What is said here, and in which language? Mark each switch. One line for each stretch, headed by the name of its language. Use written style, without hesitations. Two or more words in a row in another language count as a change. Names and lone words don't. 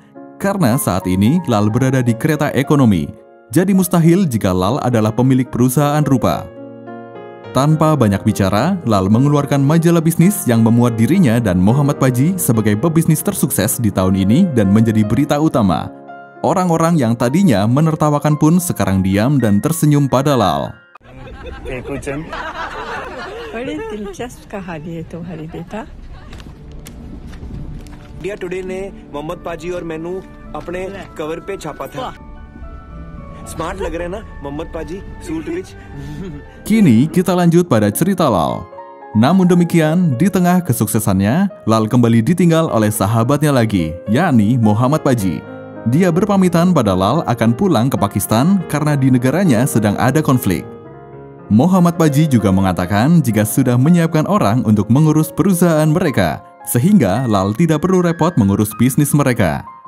Indonesian: Karena saat ini Lal berada di kereta ekonomi, jadi mustahil jika Lal adalah pemilik perusahaan rupa. Tanpa banyak bicara, Lal mengeluarkan majalah bisnis yang memuat dirinya dan Muhammad Paji sebagai pebisnis tersukses di tahun ini dan menjadi berita utama. Orang-orang yang tadinya menertawakan pun sekarang diam dan tersenyum pada Lal.
Hindi: बड़ी दिलचस्प कहानी है तुम्हारी बेटा। इंडिया टुडे ने मोहम्मद पाजी और मैनू अपने कवर पे छापा था। स्मार्ट लग रहे हैं ना मोहम्मद पाजी सूट विच।
Indonesian: Kini kita lanjut pada cerita Lal. Namun demikian, di tengah kesuksesannya, Lal kembali ditinggal oleh sahabatnya lagi, yakni Muhammad Paji. Dia berpamitan pada Lal akan pulang ke Pakistan karena di negaranya sedang ada konflik. Muhammad Paji juga mengatakan jika sudah menyiapkan orang untuk mengurus perusahaan mereka, sehingga Lal tidak perlu repot mengurus bisnis mereka.